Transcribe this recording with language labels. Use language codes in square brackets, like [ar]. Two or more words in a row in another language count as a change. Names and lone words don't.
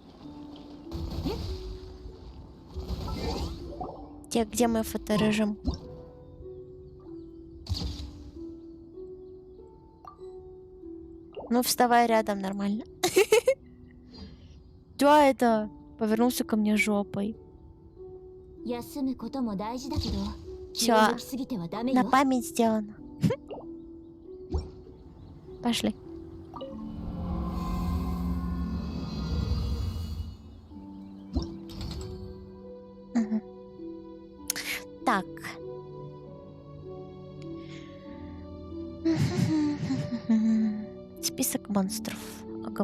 [ru] Где мой фоторежим? Ну, вставай рядом, нормально. Что это? Повернулся ко мне жопой. [ja] 休むことも大事だけど、気 [ru] Всё. [ja] を抜きすぎてはダメ [ru] На [ja] よ。 [ru] память сделано. Пошли. Мгм. Так. Список монстров. Ага.